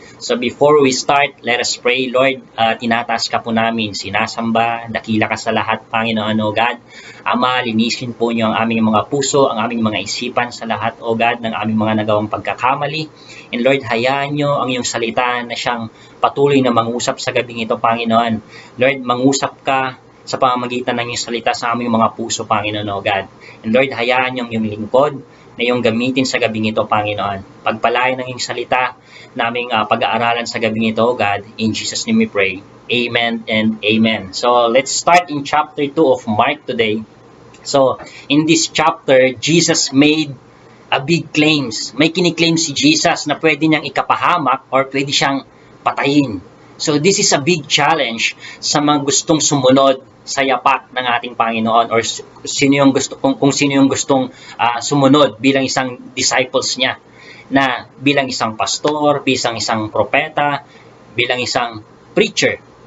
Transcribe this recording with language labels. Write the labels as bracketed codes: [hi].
[en] So before we start, let us pray. [tl] Lord, tinataas ka po namin, sinasamba, dakila ka sa lahat, Panginoon, [en] O God. [tl] Ama, linisin po niyo ang aming mga puso, ang aming mga isipan sa lahat, [en] O God, [tl] ng aming mga nagawang pagkakamali. And Lord, hayaan niyo ang iyong salita na siyang patuloy na mangusap sa gabing ito, Panginoon. Lord, mangusap ka sa pamamagitan ng iyong salita sa aming mga puso, Panginoon, [en] O God. [tl] And Lord, hayaan niyo ang iyong lingkod na iyong gamitin sa gabing ito, Panginoon. Pagpalain ng iyong salita naming pag-aaralan sa gabing ito, [en] O God. In Jesus' name we pray. Amen and amen. So, let's start in chapter 2 of Mark today. So, in this chapter, Jesus made a big claims. [tl] May kiniklaim si Jesus na pwede niyang ikapahamak or pwede siyang patayin. [en] So, this is a big challenge [tl] sa mga gustong sumunod sa yapak ng ating Panginoon or sino yung gusto, kung sino yung gustong sumunod bilang isang disciples niya, na bilang isang pastor, bilang isang propeta, bilang isang preacher.